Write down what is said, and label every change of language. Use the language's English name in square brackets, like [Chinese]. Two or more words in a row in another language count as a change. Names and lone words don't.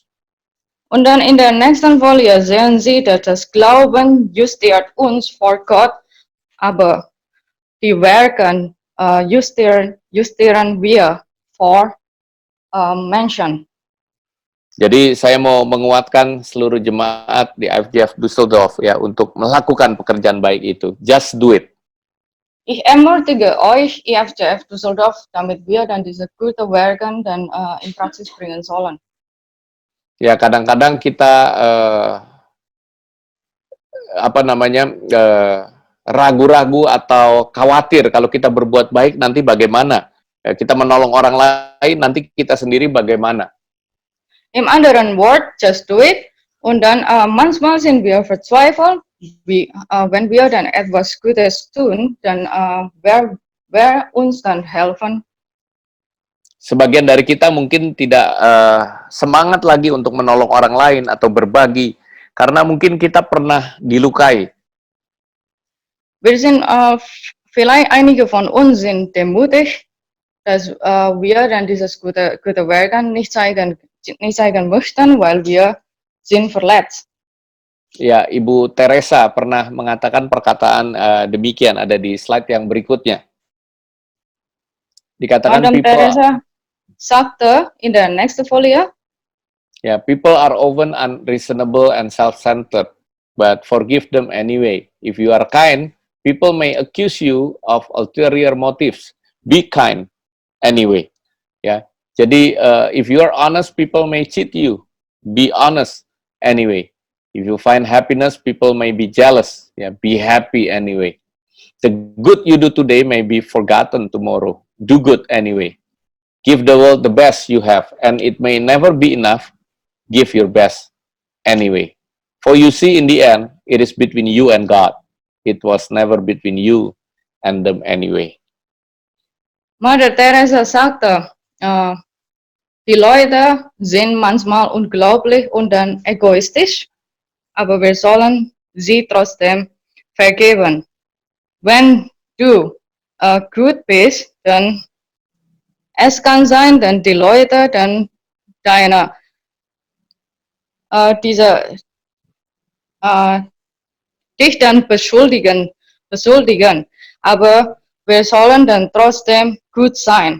[German] Und dann in der nächsten Folie sehen Sie, dass das Glauben justiert uns vor Gott, aber die Werke justieren wir vor Menschen. [Indonesian] Jadi saya mau menguatkan seluruh jemaat di IFGF Düsseldorf ya untuk melakukan pekerjaan baik itu. [English] Just do it. [German] Ich ermutige euch, IFGF Düsseldorf, damit wir dann diese guten Werke dann in Praxis bringen sollen. [Indonesian] Ya, kadang-kadang kita ragu-ragu atau khawatir kalau kita berbuat baik nanti bagaimana? Kita menolong orang lain nanti kita sendiri bagaimana? [German] Im anderen Wort, [English] just do it. [German] Und dann manchmal sind wir verzweifelt, wenn wir dann etwas Gutes tun, dann wer uns dann helfen? [Indonesian] Sebagian dari kita mungkin tidak semangat lagi untuk menolong orang lain atau berbagi, karena mungkin kita pernah dilukai. [German] Wir sind, vielleicht einige von uns sind demutig, dass wir dann dieses gute Werk nicht zeigen möchten, weil wir sind verletzt. [Indonesian] Ya, Ibu Teresa pernah mengatakan perkataan demikian, ada di slide yang berikutnya. Dikatakan [German] Madam Teresa sagte in der nächsten Folie, [Indonesian] ya, [English] people are often unreasonable and self-centered, but forgive them anyway. If you are kind, people may accuse you of ulterior motives. Be kind anyway. [Indonesian] Ya, jadi [English] if you are honest, people may cheat you. Be honest anyway. If you find happiness, people may be jealous. Yeah, be happy anyway. The good you do today may be forgotten tomorrow. Do good anyway. Give the world the best you have, and it may never be enough. Give your best anyway. For you see, in the end, it is between you and God. It was never between you and them anyway. [German] Mother Teresa sagte, die Leute sind manchmal unglaublich und dann egoistisch, aber wir sollen sie trotzdem vergeben. Wenn du gut bist, dann es kann sein, dass die Leute dann deine äh, dich dann beschuldigen, aber wir sollen dann trotzdem gut sein.